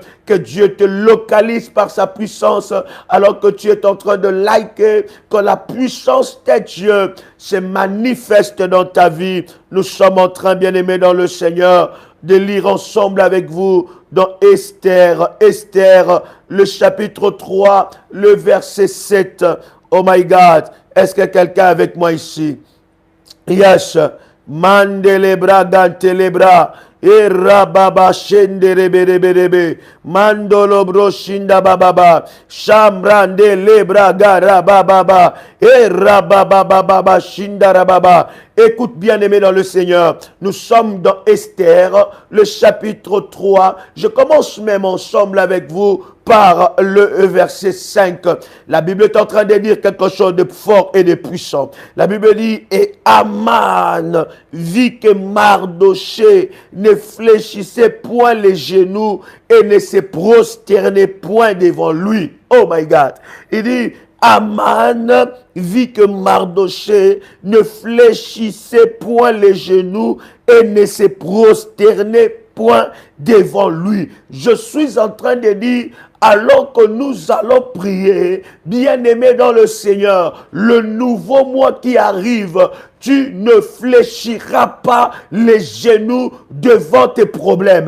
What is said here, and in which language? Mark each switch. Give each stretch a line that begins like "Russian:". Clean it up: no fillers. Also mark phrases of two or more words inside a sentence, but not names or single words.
French: Que Dieu te localise par sa puissance alors que tu es en train de liker, que la puissance de Dieu se manifeste dans ta vie. Nous sommes en train, bien-aimés dans le Seigneur, de lire ensemble avec vous dans Esther, le chapitre 3, le verset 7.
English: Oh my God,
French: est-ce que quelqu'un est avec moi ici?
English: Yes. Mandelebra gantelebra. Erababa shendereberebe. Mandolo broshinda bababa. Chambrande lebra garababa. Erababa shindarababa.
French: Écoute bien aimé dans le Seigneur. Nous sommes dans Esther, le chapitre 3. Je commence même ensemble avec vous par le verset 5. La Bible est en train de dire quelque chose de fort et de puissant. La Bible dit, et Aman vit que Mardoché ne fléchissait point les genoux et ne se prosternait point devant lui.
English: Oh my God.
French: Il dit, Aman vit que Mardoché ne fléchissait point les genoux et ne se prosternait point devant lui. Je suis en train de dire, alors que nous allons prier, bien-aimés dans le Seigneur, le nouveau mois qui arrive, tu ne fléchiras pas les genoux devant tes problèmes.